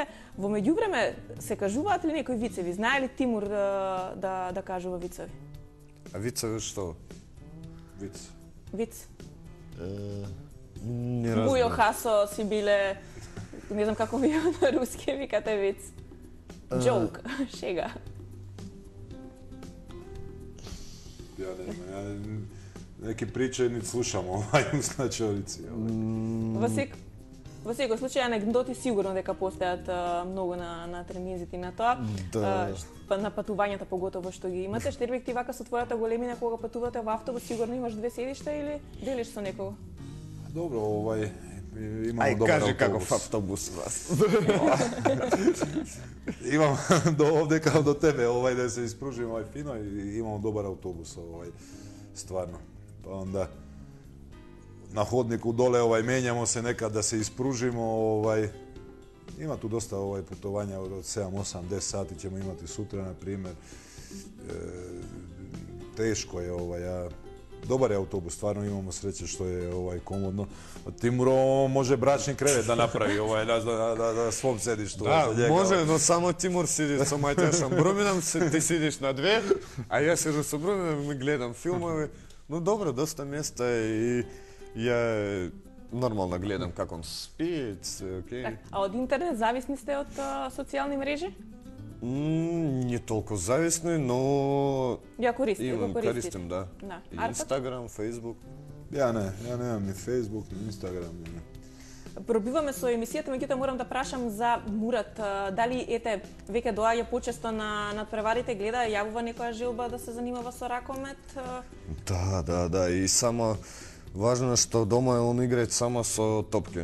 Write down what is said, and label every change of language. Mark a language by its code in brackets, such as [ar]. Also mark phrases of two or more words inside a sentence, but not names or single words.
[mk] Во меѓувреме се кажуваат ли некои вицеви? Знае ли Тимур да кажува вицеви? А вицеви што? Виц. Не Бујо разбирам. Хасо си биле, не знам како ви на руски викате виц. Джоук, шега. [sr] Ja ne znam, ja neke priče niti slušam u slačionici. [mk] Во секој случај анекдоти сигурно дека постојат многу на тренизите и на тоа. Да. На патувањата поготово што ги имате. Штербек, ти вака со твојата големина кога патувате во автобус, сигурно имаш 2 седишта или делиш со некого? [sr] Dobro, imamo [mk] Ај, [sr] dobar [mk] кажи [sr] autobus. [mk] каков автобус вас. [sr] Imam do ovde kao do tebe, da se ispružim fino i imamo dobar autobus, stvarno. Pa onda na hodniku dole menjamo se nekad da se ispružimo, ima tu dosta putovanja od 7, 8, 10 sati ćemo imati sutra, na primjer. Teško je, dobar je autobus, stvarno imamo sreće što je komodno. Timuro može bračni krevet da napravi, da svom sedištu. [mk] Да, може, но само Тимур сиди со мајтешом Брумином, ти сидиш на 2, а ја сидам со Брумином и гледам филмови. Но добро, доста места и ја нормално гледам како он спи, окей. Так, а од интернет зависни сте од социјални мрежи? Не толку зависни, но Ја користите, го користите. користим, да. Да. И Арпад? Инстаграм, Фейсбук. [sr] Ja nemam ni Facebook, ni Instagram. [mk] Пробиваме со емисијата, меѓутоа морам да прашам за Мурат. Дали веќе доаѓа почесто на надпреварите, гледа, јавува некоја желба да се занимава со ракомет? Да. И само важно е што дома он играат само со топки.